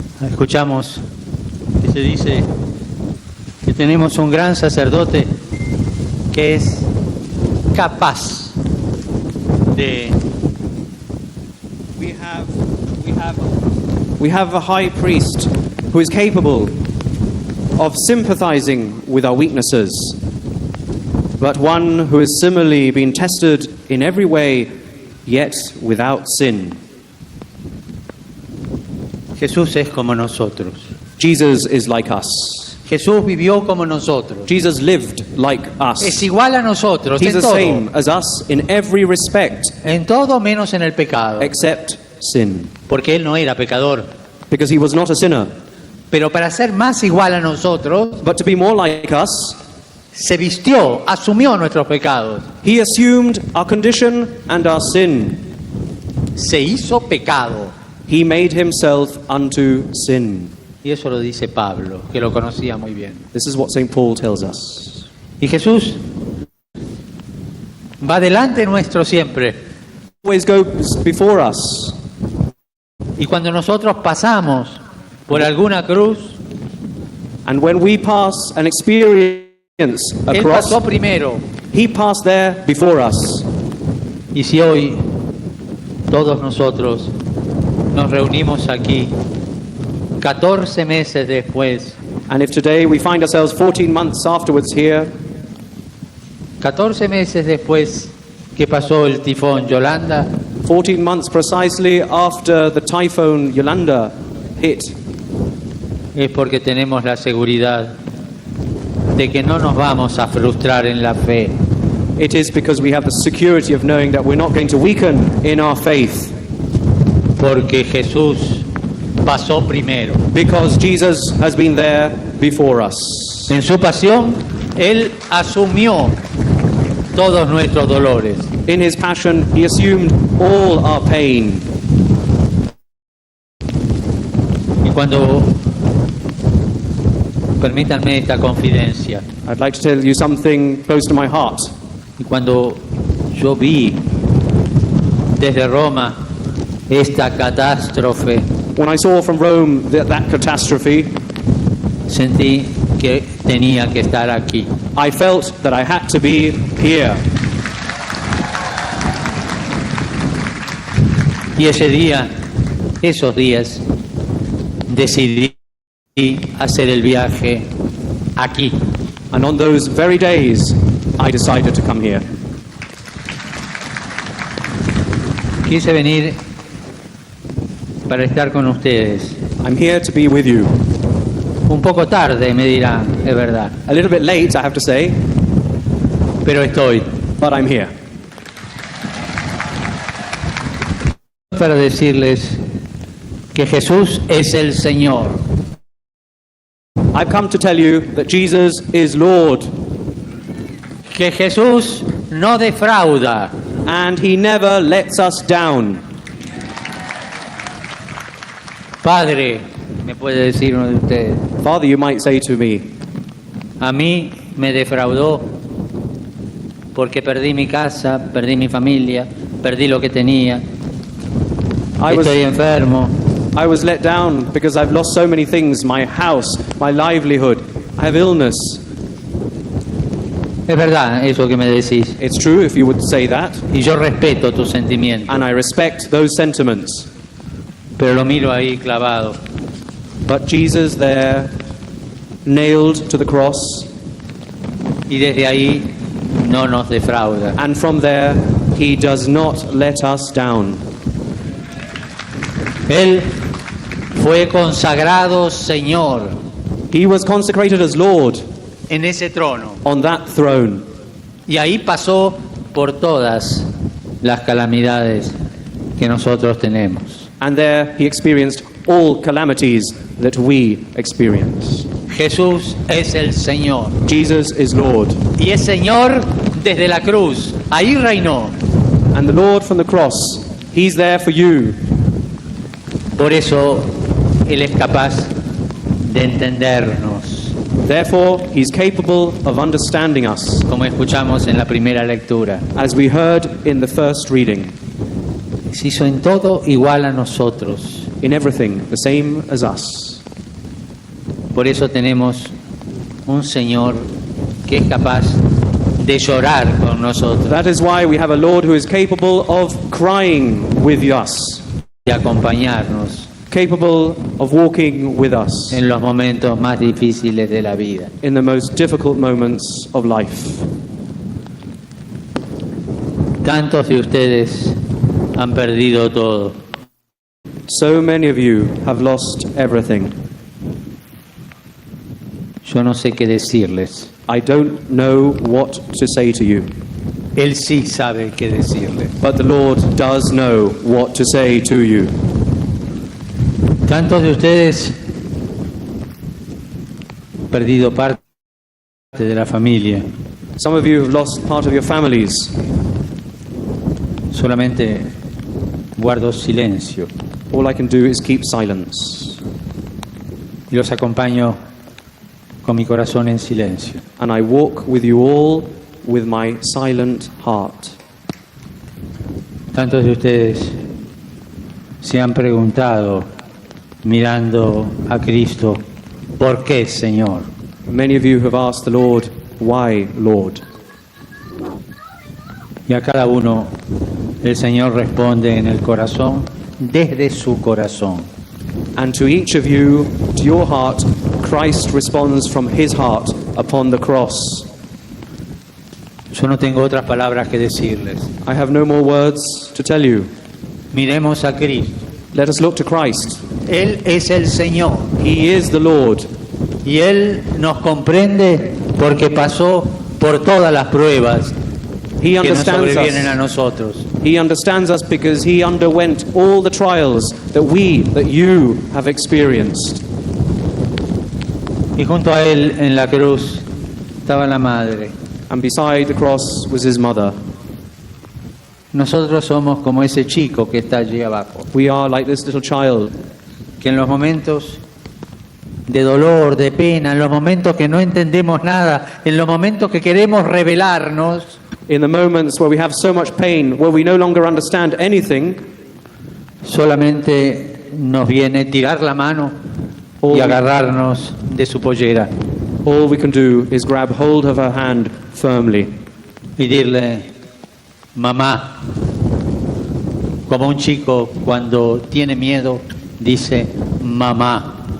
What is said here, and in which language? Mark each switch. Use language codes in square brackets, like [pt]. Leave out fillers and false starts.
[es] Escuchamos que se dice que tenemos un gran sacerdote que es capaz de [en] We have a high priest who is capable of sympathizing with our weaknesses, but one who has similarly been tested in every way, yet without sin. [es] Jesús es como nosotros. [en] Jesus is like us. [es] Jesús vivió como nosotros. [en] Jesus lived like [es] Es [en] us. [es] igual a nosotros [en] He's [es] en todo. [en] same as us in every respect, [es] En todo menos en el pecado. [en] except sin, [es] Porque Él no era pecador. [en] because he was not a sinner. [es] Pero para ser más igual a nosotros, [en] But to be more like us, [es] se vistió, asumió nuestros pecados. [en] he assumed our condition and our sin. [es] Se hizo pecado. [en] He made himself unto sin. [es] Y eso lo dice Pablo, que lo conocía muy bien. [en] This is what St. Paul tells us. [es] Y Jesús va delante nuestro siempre. [en] Always goes before us. [es] Y cuando nosotros pasamos por alguna cruz, [en] And when we pass an experience a [es] Él [en] cross, [es] pasó primero. [en] he passed there before us. [es] Y si hoy todos nosotros nos reunimos aquí 14 meses después, [en] And if today we find ourselves 14 months afterwards here, [es] 14 meses después que pasó el tifón Yolanda, [en] 14 months precisely after the typhoon Yolanda hit, [es] es porque tenemos la seguridad de que no nos vamos a frustrar en la fe. [en] It is because we have the security of knowing that we're not going to weaken in our faith, [es] porque Jesús pasó primero. [en] because Jesus has been there before us. [es] En su pasión, Él asumió todos nuestros dolores. [en] In his passion, he assumed all our pain. [es] Y cuando, permítanme esta confidencia, [en] I'd like to tell you something close to my heart. [es] y cuando yo vi desde Roma esta catástrofe, [en] When I saw from Rome that catastrophe, [es] sentí que tenía que estar aquí. [en] I felt that I had to be here. [es] Y ese día, esos días, decidí hacer el viaje aquí. [en] And on those very days, I decided to come here. [es] Quise venir para estar con ustedes. [en] I'm here to be with you. [es] Un poco tarde, me dirán, es verdad, [en] A little bit late, I have to say, [es] pero estoy. [en] but I'm here. [es] Para decirles que Jesús es el Señor. [en] I've come to tell you that Jesus is Lord, [es] Que Jesús no defrauda. [en] and he never lets us down. [es] Padre, me puede decir uno de ustedes, [en] Father, you might say to me, [es] a mí me defraudó porque perdí mi casa, perdí mi familia, perdí lo que tenía, [en] I [es] estoy enfermo. [en] was let down because I've lost so many things, my house, my livelihood. I have illness. [es] Es verdad eso que me decís. [en] It's true if you would say that, [es] Y yo respeto tus sentimientos, [en] and I respect those sentiments. [es] pero lo miro ahí clavado. [en] But Jesus there, nailed to the cross, [es] Y desde ahí no nos defrauda. [en] and from there, he does not let us down. [es] Él fue consagrado Señor [en] He was consecrated as Lord [es] en ese trono. [en] on that throne, [es] Y ahí pasó por todas las calamidades que nosotros tenemos. [en] and there he experienced all calamities that we experience. [es] Jesús es el Señor. [en] Jesus is Lord, [es] Y es Señor desde la cruz. Ahí reinó. [en] and the Lord from the cross, he's there for you. [es] Por eso Él es capaz de entendernos, [en] Therefore, he's capable of understanding us, [es] como escuchamos en la primera lectura. [en] as we heard in the first reading. [es] Se hizo en todo igual a nosotros. [en] In everything, the same as us. [es] Por eso tenemos un Señor que es capaz de llorar con nosotros, [en] That is why we have a Lord who is capable of crying with us, [es] de acompañarnos [en] capable of walking with us [es] en los momentos más difíciles de la vida. [en] in the most difficult moments of life. [es] Tantos de ustedes han perdido todo. [en] So many of you have lost everything. [es] Yo no sé qué decirles. [en] I don't know what to say to you, [es] Él sí sabe qué decirles. [en] but the Lord does know what to say to you. [es] Tantos de ustedes han perdido parte de la familia. [en] Some of you have lost part of your families. [es] Solamente guardo silencio [en] All I can do is keep silence, [es] y los acompaño con mi corazón en silencio. [en] and I walk with you all with my silent heart. [es] Tantos de ustedes se han preguntado, mirando a Cristo, ¿por qué, Señor? [en] Many of you have asked the Lord, why, Lord? [es] Y a cada uno el Señor responde en el corazón, desde su corazón. [en] And to each of you, to your heart, Christ responds from his heart upon the cross. [es] Yo no tengo otras palabras que decirles. [en] I have no more words to tell you. [es] Miremos a Cristo. [en] Let us look to Christ. [es] Él es el Señor [en] He is the Lord, [es] y Él nos comprende porque pasó por todas las pruebas [en] He [es] que nos [en] understands [es] sobrevienen a [en] us. [es] nosotros. [en] He understands us because he underwent all the trials that you have experienced. [es] Y junto a él en la cruz estaba la madre. [en] And beside the cross was his mother. [es] Nosotros somos como ese chico que está allí abajo, [en] We are like this little child [es] que en los momentos de dolor, de pena, en los momentos que no entendemos nada, en los momentos que queremos rebelarnos, [en] in the moments where we have so much pain, where we no longer understand anything. [es] solamente nos viene tirar la mano y agarrarnos de su pollera [en] All we can do is grab hold of her hand firmly [es] y decirle, mamá, como un chico cuando tiene miedo dice, mamá.